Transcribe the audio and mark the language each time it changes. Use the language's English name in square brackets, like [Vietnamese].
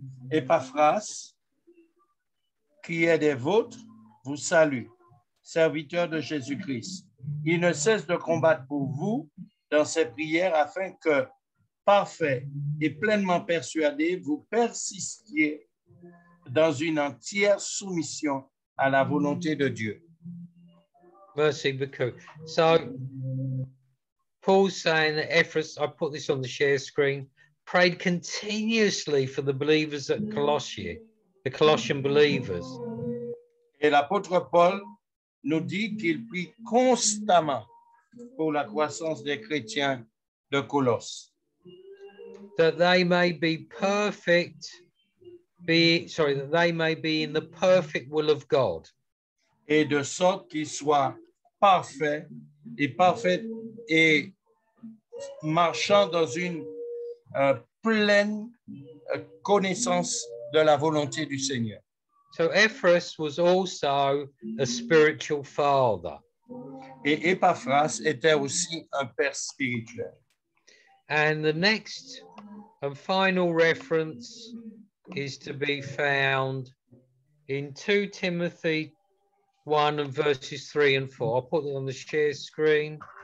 [French] Epaphras, qui est des vôtres, vous salue, serviteur de Jésus-Christ. Il ne cesse de combattre pour vous dans ses prières afin que, parfait et pleinement persuadé, vous persistiez dans une entière soumission à la volonté de Dieu. [English] Mercy, because so Paul's saying that Ephraim, I put this on the share screen, prayed continuously for the believers at Colossae, the Colossian believers. [French] Et l'apôtre Paul nous dit qu'il prie constamment pour la croissance des chrétiens de Colosse. [English] That they may be perfect, that they may be in the perfect will of God. [French] Et de sorte qu'ils soient parfaits et marchant dans une pleine connaissance de la volonté du Seigneur. [English] So Ephraim was also a spiritual father. [French] Et Epaphras était aussi un père spirituel. [English] And the next and final reference is to be found in 2 Timothy 1 and verses 3 and 4. I'll put it on the share screen.